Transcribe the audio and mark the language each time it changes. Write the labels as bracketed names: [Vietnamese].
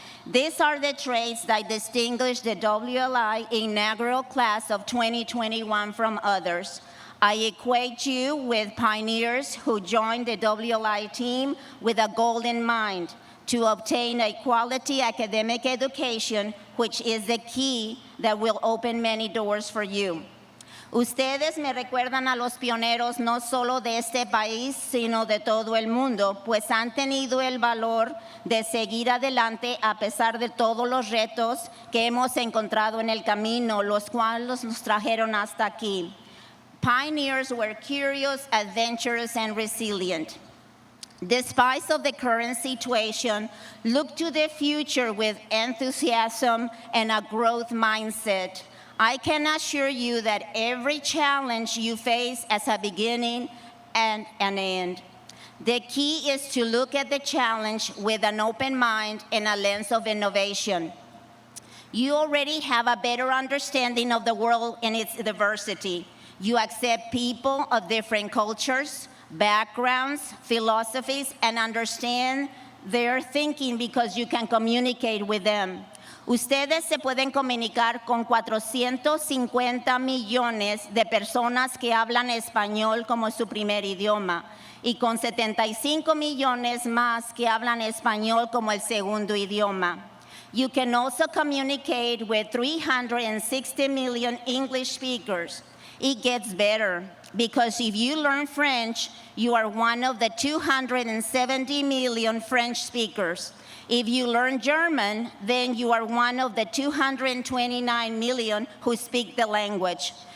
[English] These are the traits that distinguish the WLI inaugural class of 2021 from others. I equate you with pioneers who joined the WLI team with a goal in mind, to obtain a quality academic education, which is the key that will open many doors for you. [Spanish] Ustedes me recuerdan a los pioneros no solo de este país, sino de todo el mundo, pues han tenido el valor de seguir adelante a pesar de todos los retos que hemos encontrado en el camino, los cuales nos trajeron hasta aquí. [English] Pioneers were curious, adventurous, and resilient. Despite of the current situation, look to the future with enthusiasm and a growth mindset. I can assure you that every challenge you face has a beginning and an end. The key is to look at the challenge with an open mind and a lens of innovation. You already have a better understanding of the world and its diversity. You accept people of different cultures, backgrounds, philosophies, and understand their thinking because you can communicate with them. [Spanish] Ustedes se pueden comunicar con 450 millones de personas que hablan español como su primer idioma y con 75 millones más que hablan español como el segundo idioma. [English] You can also communicate with 360 million English speakers. It gets better, because if you learn French, you are one of the 270 million French speakers. If you learn German, then you are one of the 229 million who speak the language.